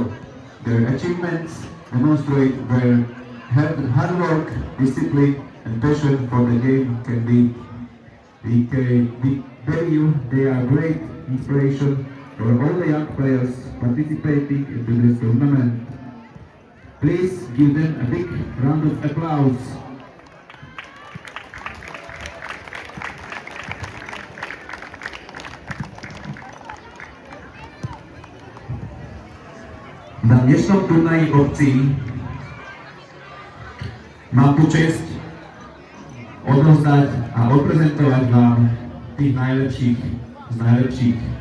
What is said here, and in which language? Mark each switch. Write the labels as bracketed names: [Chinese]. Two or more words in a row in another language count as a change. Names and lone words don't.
[English] Their achievements demonstrate their hard work, discipline, and passion for the game can be. We believe they are great inspiration for all the young players participating in this tournament. Please give them a big round of applause. [Slovak] Na dnešnom turnaji obcí mám tu čest odovzdať a odprezentovať vám tých najlepších z najlepších.